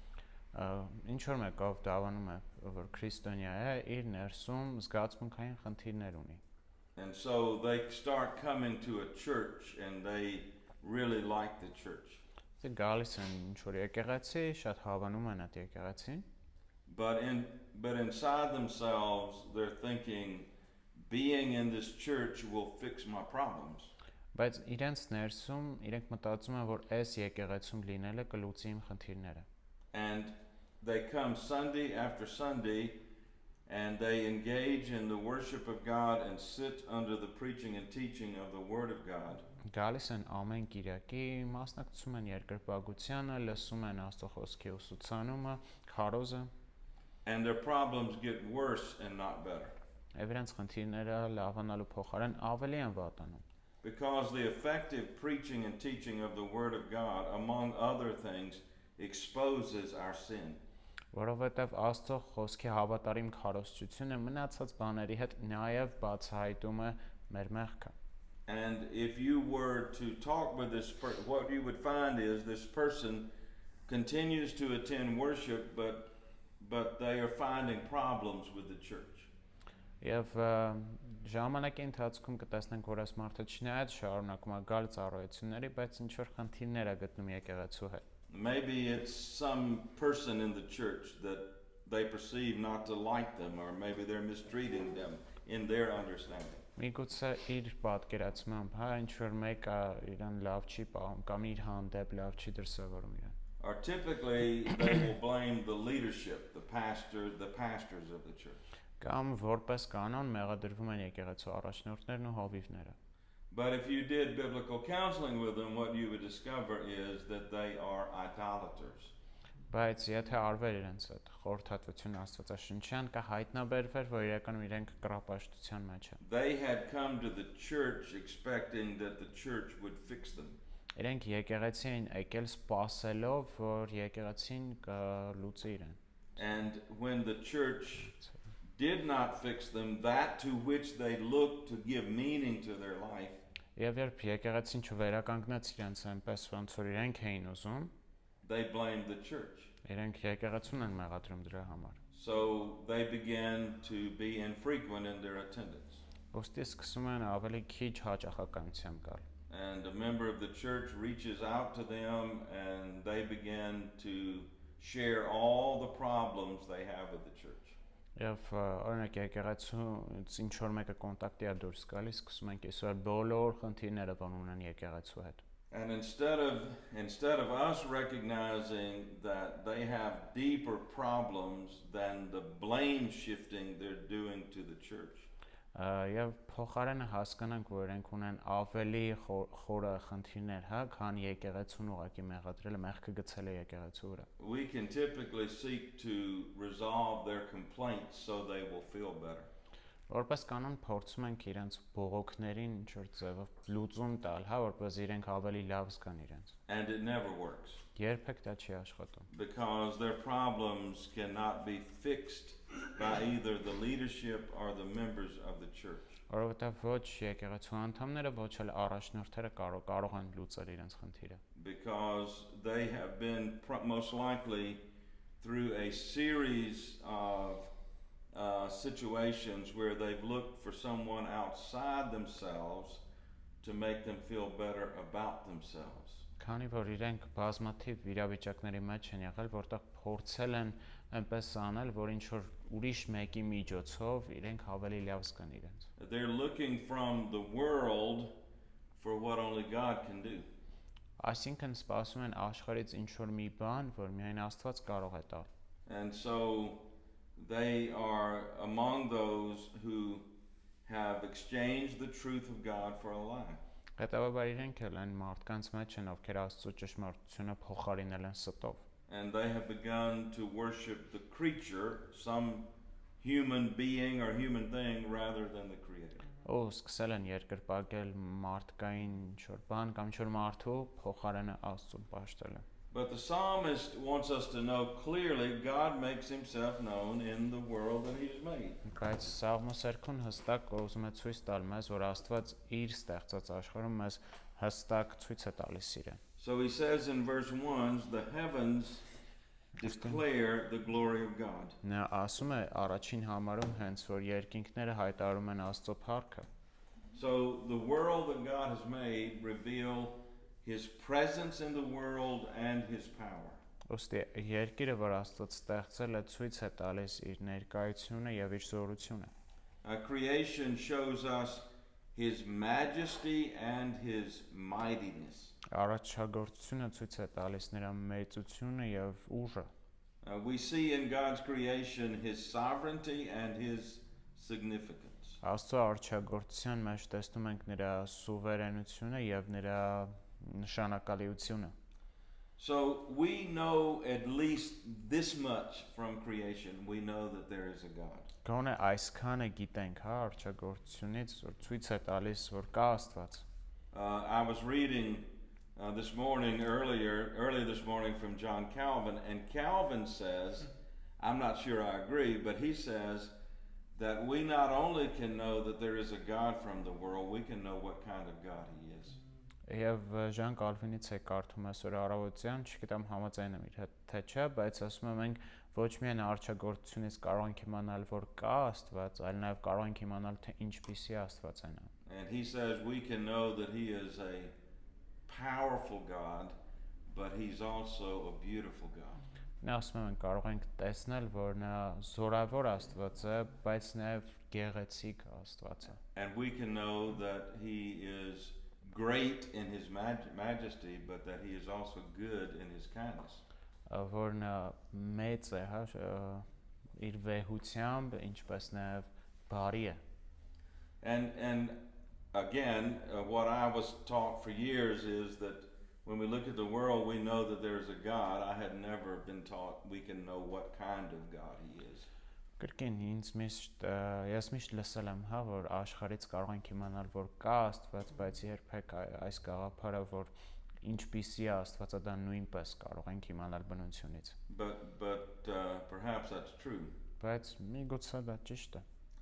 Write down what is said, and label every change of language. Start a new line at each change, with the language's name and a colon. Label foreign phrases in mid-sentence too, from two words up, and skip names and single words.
Armenian: Ինչ որ մեկով դավանում է, որ քրիստոնյա է, իր ներսում զգացմունքային խնդիրներ ունի։
English: And so they start coming to a church and they really like the church.
Armenian: Դե գալիս են ինչ որ եկեղեցի, շատ հավանում են այդ եկեղեցին,
English: But inside themselves they're thinking being in this church will fix my problems.
Armenian: բայց իրենց ներսում իրենք մտածում են, որ այս եկեղեցում լինելը կլուծի իմ խնդիրները։
English: And they come Sunday after Sunday and they engage in the worship of God and sit under the preaching and teaching of the Word of God.
Armenian: Գալիս են ամեն կիրակի, մասնակցում են երկրպագությանը, լսում են Աստծո խոսքի ուսուցանումը, քարոզը,
English: And their problems get worse and not better.
Armenian: եւ իրենց խնդիրները լավանալու փոխարեն ավելի են վատանում։
English: Because the effective preaching and teaching of the Word of God, among other things, exposes our sin.
Armenian: Որովհետև Աստծո խոսքի հավատարիմ քարոզչությունը մնացած բաների հետ նաև բացահայտում է մեր մեղքը։
English: And if you were to talk with this person, what you would find is this person continues to attend worship, but they are finding problems with the church.
Armenian: Եվ ժամանակի ընթացքում կտեսնենք, որ այս մարդը չնայած շարունակում է գալ ծառայությունների, բայց ինչ որ խնդիրներ է գտնում եկեղեցու հետ։
English: Maybe it's some person in the church that they perceive not to like them, or maybe they're mistreating them in their understanding.
Armenian: Միգուցե իր պատկերացմամբ, ինչ որ մեկը իրան լավ չի պահում կամ իր հանդեպ լավ չի դրսևորում իրան։
English: Or typically they will blame the leadership, the pastors of the church.
Armenian: Կամ որպես կանոն մեղադրվում են եկեղեցու առաջնորդներն ու հովիվները։
English: But if you did biblical counseling with them, what you would discover is that they are idolaters.
Armenian: Բայց եթե արվեր իրենց այդ խորհրդատվությունը Աստվածաշնչյան, կա հայտնաբերվեր, որ իրականում իրենք կռապաշտության մեջ են։
English: They had come to the church expecting that the church would fix them.
Armenian: Իրենք եկեղեցի էին եկել սպասելով, որ եկեղեցին կլուծի իրեն։
English: And when the church did not fix them, that to which they looked to give meaning to their life,
Armenian: Եվ երբ եկեղեցին չվերականգնեց իրենց այնպես, ոնց որ իրենք էին ուզում,
English: they blamed the church.
Armenian: իրենք եկեղեցուն են մեղադրում դրա համար։
English: So they began to be infrequent in their attendance.
Armenian: Ոստի սկսում են ավելի քիչ հաճախականությամբ գալ։
English: And a member of the church reaches out to them and they begin to share all the problems they have with the church.
Armenian: Եվ օրինակ եկեղեցուց ինչ որ մեկը կոնտակտի է դուրս գալիս, սկսում են կիսել բոլոր խնդիրները, որ ունեն եկեղեցու հետ։
English: And instead of us recognizing that they have deeper problems than the blame shifting they're doing to the church,
Armenian: Եվ փոխարենը հասկանանք, որ իրենք ունեն ավելի խորը խնդիրներ, հա, քան եկեղեցուն ուղակի մեղադրելը, մեղքը գցելը եկեղեցու վրա։
English: we can typically seek to resolve their complaints so they will feel better.
Armenian: Որպես կանոն փորձում ենք իրենց բողոքներին ինչ որ ձևով լուծում տալ, հա, որպես իրենք ավելի լավ զգան իրենց։
English: And it never works
Armenian: Երբեք դա չի աշխատում։
English: because their problems cannot be fixed by either the leadership or the members of the church.
Armenian: Որովհետև ոչ եկեղեցու անդամները, ոչ էլ առաջնորդները կարող են լուծել իրենց խնդիրը։
English: Because they have been most likely through a series of situations where they've looked for someone outside themselves to make them feel better about themselves.
Armenian: Քանի որ իրենք բազմաթիվ իրավիճակների մեջ են եղել, որտեղ փորձել են այնպես անել, որ ինչ որ ուրիշ մեկի միջոցով իրենք ավելի լավ զգան իրենց։
English: They're looking from the world for what only God can do.
Armenian: Այսինքն սպասում են աշխարհից ինչ որ մի բան, որ միայն Աստված կարող է տալ։
English: And so they are among those who have exchanged the truth of God for a lie.
Armenian: Հետևաբար իրենք էլ այն մարդկանց մեջ են, ովքեր Աստծո ճշմարտությունը փոխարինել են ստով։
English: And they have begun to worship the creature, some human being or human thing, rather than the Creator.
Armenian: Ու սկսել են երկրպագել մարդկային ինչ որ բան կամ ինչ որ մարդու փոխարենը Աստծուն պաշտել։
English: But the psalmist wants us to know clearly God makes himself known in the world that he has made.
Armenian: Բայց Սաղմոսերքուն հստակ ուզում է ցույց տալ մեզ, որ Աստված իր ստեղծած աշխարհում մեզ հստակ ցույց է տալիս իրեն։
English: So he says in verse 1, the heavens declare the glory of God.
Armenian: Նա ասում է առաջին համարում հենց որ երկինքները հայտարարում են Աստծո փառքը։
English: So the world that God has made reveal his presence in the world and his power.
Armenian: Ոստի երկիրը, որ Աստված ստեղծել է, ցույց է տալիս իր ներկայությունը եւ իր զորությունը։
English: Creation shows us his majesty and his mightiness.
Armenian: Առաջագործությունը ցույց է տալիս նրա մեծությունը եւ ուժը։
English: We see in God's creation his sovereignty and his significance.
Armenian: Աստծո արչագործության մեջ տեսնում ենք նրա սուվերենությունը եւ նրա նշանակալիությունը։
English: So we know at least this much from creation. We know that there is a God.
Armenian: Գոնե այսքանը գիտենք, հա, արչագործությունից, որ ցույց է տալիս, որ կա Աստված։
English: I was reading early this morning from John Calvin, and Calvin says, I'm not sure I agree, but he says that we not only can know that there is a God from the world, we can know what kind of God he is.
Armenian: Եվ Ժան Կալվինից է կարդում այսօր առավոտյան, չգիտեմ համաձայն եմ իր հետ թե չէ, բայց ասում եմ մենք ոչ միայն արչագործությունից կարող ենք իմանալ, որ կա Աստված, այլ նաև կարող ենք իմանալ, թե ինչպիսի Աստված է նա։
English: And he says we can know that he is a powerful God, but he's also a beautiful God.
Armenian: Նա ասում եմ կարող ենք տեսնել, որ նա զորավոր Աստված է, բայց նաև գեղեցիկ Աստված է։
English: And we can know that he is great in his majesty, but that he is also good in his kindness.
Armenian: Որ նա մեծ է, հա, իր վեհությամբ, ինչպես նաև բարի է։
English: And again, what I was taught for years is that when we look at the world, we know that there's a God. I had never been taught we can know what kind of God He is.
Armenian: Կրկին ես միշտ լսել եմ, հա, որ աշխարհից կարող ենք իմանալ, որ կա Աստված, բայց երբեք այս գաղափարը, որ ինչպիսի է Աստվածը, դա նույնպես կարող ենք իմանալ բնությունից։
English: But perhaps that's true.
Armenian: Բայց միգուցե դա ճիշտ է։